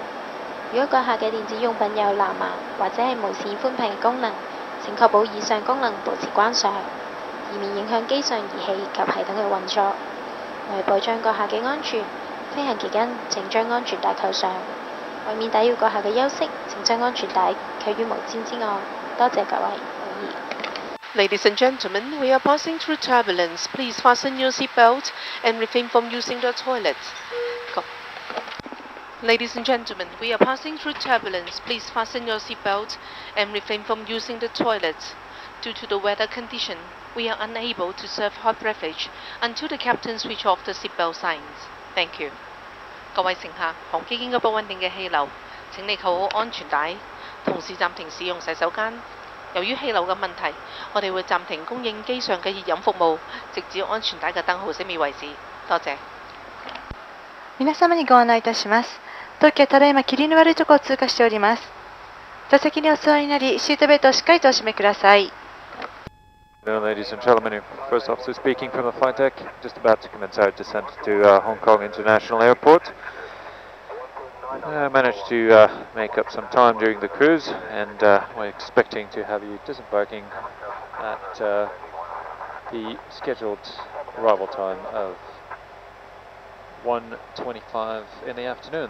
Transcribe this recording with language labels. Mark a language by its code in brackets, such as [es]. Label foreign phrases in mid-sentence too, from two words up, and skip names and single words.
[yue] 如果閣下嘅電子用品有藍牙或者係無線寬頻嘅功能，請確保以上功能保持關上，以免影響機上儀器及系統嘅運作。為保障閣下嘅安全，飛行期間請將安全帶扣上。為免打擾閣下嘅休息，請將安全帶扣於毛氈之外。多謝各位。 [en] Ladies and gentlemen, we are passing through turbulence. Please fasten your seatbelt and refrain from using the toilet. Ladies and gentlemen, we are passing through turbulence. Please fasten your seatbelt and refrain from using the toilet. Due to the weather condition, we are unable to serve hot beverage until the captain switch off the seatbelt signs. Thank you. [yue] 各位乘客，航機經過不穩定嘅氣流，請你扣好安全帶，同時暫停使用洗手間。由於氣流嘅問題，我哋會暫停供應機上嘅熱飲服務，直至安全帶嘅燈號熄滅為止。多謝。 [ja] 皆様にご案内いたします。東京はただいま霧の悪いところを通過しております。座席にお座りになり、シートベルトをしっかりとお締めください。 [en] Ladies and gentlemen, first officer speaking from the flight deck, just about to commence our descent to Hong Kong International Airport. Managed to make up some time during the cruise, and we're expecting to have you disembarking at the scheduled arrival time of 1:25 in the afternoon.